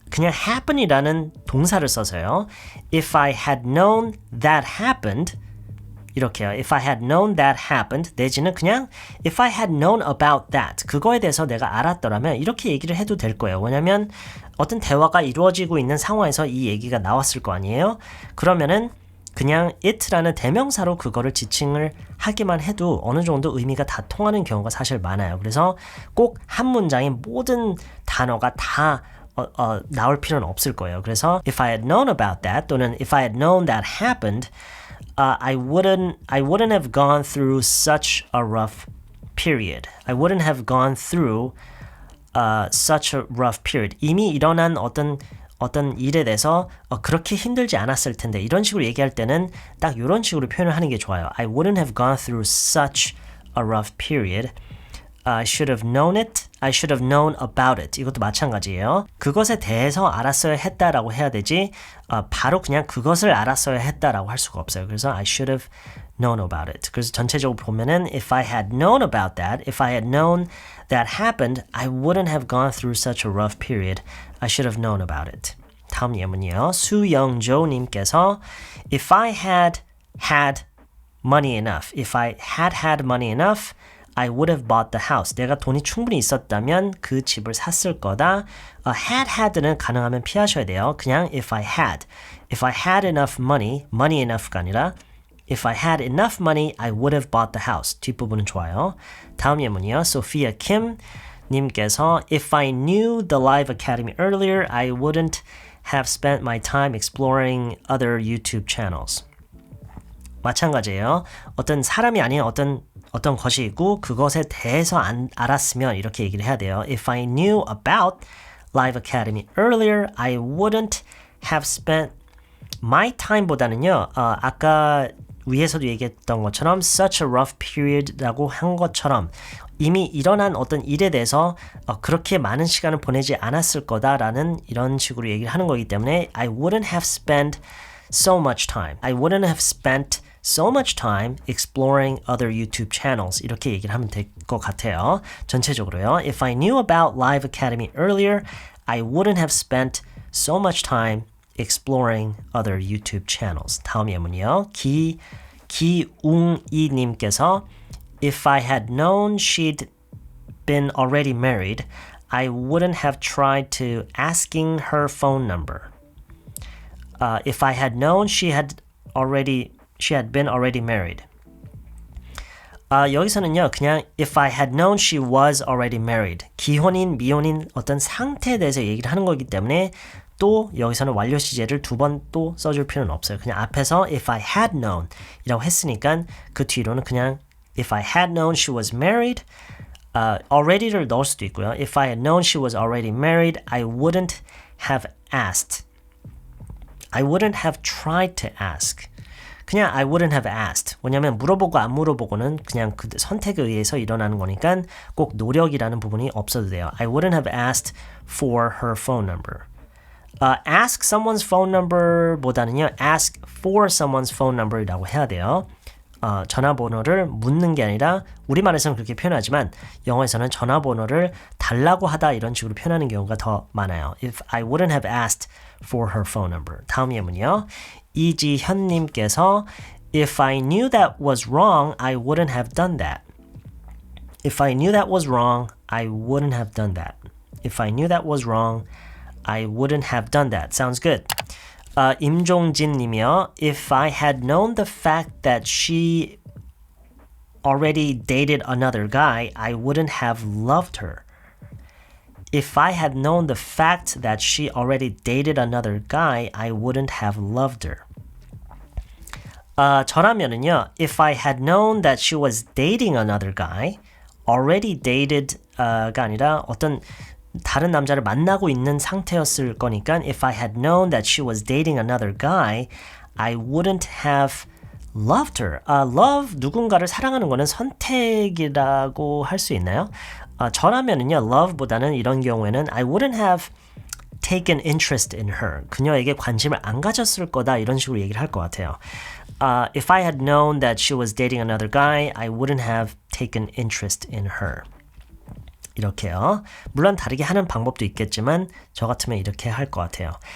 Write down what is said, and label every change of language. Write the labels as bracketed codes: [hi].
[ko] 그냥 happen이라는 동사를 써서요. [en] If I had known that happened [ko] 이렇게요. [en] If I had known that happened [ko] 내지는 그냥 [en] If I had known about that [ko] 그거에 대해서 내가 알았더라면 이렇게 얘기를 해도 될 거예요. 왜냐면 어떤 대화가 이루어지고 있는 상황에서 이 얘기가 나왔을 거 아니에요. 그러면은 그냥 it라는 대명사로 그거를 지칭을 하기만 해도 어느 정도 의미가 다 통하는 경우가 사실 많아요. 그래서 꼭 한 문장에 모든 단어가 다 나올 필요는 없을 거예요. 그래서 [en] if I had known about that [ko] 또는 [en] if I had known that happened, I wouldn't have gone through such a rough period. I wouldn't have gone through such a rough period. [ko] 이미 일어난 어떤 일에 대해서 그렇게 힘들지 않았을 텐데 이런 식으로 얘기할 때는 딱 이런 식으로 표현을 하는 게 좋아요. [en] I wouldn't have gone through such a rough period. I should have known it. I should have known about it. [ko] 이것도 마찬가지예요. 그것에 대해서 알았어야 했다라고 해야 되지 바로 그냥 그것을 알았어야 했다라고 할 수가 없어요. 그래서 [en] I should have known about it. [ko] 그래서 전체적으로 보면은 [en] if I had known about that, if I had known that happened, I wouldn't have gone through such a rough period. I should have known about it. [ko] 다음 예문이요. [en] 수영조 님께서 If I had had money enough, if I had had money enough, I would have bought the house. [ko] 내가 돈이 충분히 있었다면 그 집을 샀을 거다. had는 가능하면 피하셔야 돼요. 그냥 [en] if I had enough money enough가 [ko] 아니라 [en] If I had enough money, I would have bought the house. [ko] 뒷부분은 좋아요. 다음 예문이요. [en] 소피아 킴 님께서 If I knew the Live Academy earlier, I wouldn't have spent my time exploring other YouTube channels. [ko] 마찬가지예요. 어떤 사람이 아닌 어떤 것이 있고 그것에 대해서 알았으면 이렇게 얘기를 해야 돼요. [en] If I knew about Live Academy earlier, I wouldn't have spent my time [ko] 보다는요. 아까 위에서도 얘기했던 것처럼 [en] such a rough period [ko] 라고 한 것처럼 이미 일어난 어떤 일에 대해서 그렇게 많은 시간을 보내지 않았을 거다라는 이런 식으로 얘기를 하는 거기 때문에 [en] I wouldn't have spent so much time. I wouldn't have spent so much time exploring other YouTube channels. [ko] 이렇게 얘기를 하면 될 것 같아요. 전체적으로요. [en] If I knew about Live Academy earlier, I wouldn't have spent so much time exploring other YouTube channels. [ko] 다음 예문이요. [en] 기웅이 님께서 If I had known she'd been already married, I wouldn't have tried to asking her phone number. If I had known she had been already married. [ko] 여기서는요, 그냥 [en] if I had known she was already married. [ko] 기혼인, 미혼인 어떤 상태에 대해서 얘기를 하는 거기 때문에 또 여기서는 완료 시제를 두 번 또 써줄 필요는 없어요. 그냥 앞에서 [en] if I had known [ko] 이라고 했으니까 그 뒤로는 그냥 [en] if I had known she was married, already를 [ko] 넣을 수도 있고요. [en] If I had known she was already married, I wouldn't have asked I wouldn't have tried to ask. [ko] 그냥 [en] I wouldn't have asked. [ko] 왜냐면 물어보고 안 물어보고는 그냥 그 선택에 의해서 일어나는 거니까 꼭 노력이라는 부분이 없어도 돼요. [en] I wouldn't have asked for her phone number. Ask someone's phone number [ko] 보다는요. [en] ask for someone's phone number [ko] 이라고 해야 돼요. 전화번호를 묻는 게 아니라 우리말에서는 그렇게 표현하지만 영어에서는 전화번호를 달라고 하다 이런 식으로 표현하는 경우가 더 많아요. [en] If I wouldn't have asked for her phone number. [ko] 다음 예문이요. [en] 이지현님께서 If I knew that was wrong, I wouldn't have done that. If I knew that was wrong, I wouldn't have done that. If I knew that was wrong, I wouldn't have done that. Sounds good. 임종진 님이요. If I had known the fact that she already dated another guy, I wouldn't have loved her. If I had known the fact that she already dated another guy, I wouldn't have loved her. [ko] 저라면은요, [en] if I had known that she was dating another guy, already dated [ko] 가 아니라 어떤 다른 남자를 만나고 있는 상태였을 거니까 [en] if I had known that she was dating another guy, I wouldn't have loved her. [ko] love, 누군가를 사랑하는 거는 선택이라고 할 수 있나요? 저라면은요, [en] love [ko] 보다는 이런 경우에는 [en] I wouldn't have taken interest in her. [ko] 그녀에게 관심을 안 가졌을 거다 이런 식으로 얘기를 할 것 같아요. [en] If I had known that she was dating another guy, I wouldn't have taken interest in her. [ko] 이렇게요. 물론 다르게 하는 방법도 있겠지만 저 같으면 이렇게 할 것 같아요.